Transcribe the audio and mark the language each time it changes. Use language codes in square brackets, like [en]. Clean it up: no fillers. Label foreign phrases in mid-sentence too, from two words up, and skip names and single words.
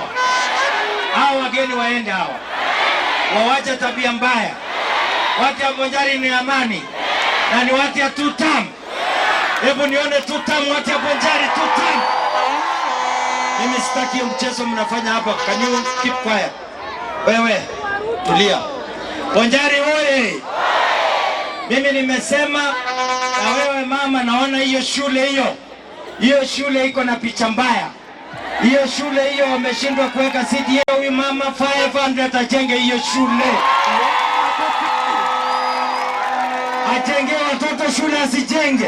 [sw] Hawa wageni waende hawa. Wawacha tabia mbaya. Watu ya Bonchari ni amani. Na ni watu ya tutam. Hebu nione tutam, watu ya Bonchari tutam. Mimi sitaki mchezo mnafanya hapa. [en] Can you keep quiet? [sw] Wewe tulia. Bonchari oye! Mimi nimesema, na wewe mama, naona hiyo shule iko na picha mbaya. Hiyo shule hiyo wameshindwa kuweka CDA. Huyu mama 500 ajenge hiyo shule. Ajenge watoto shule, asijenge.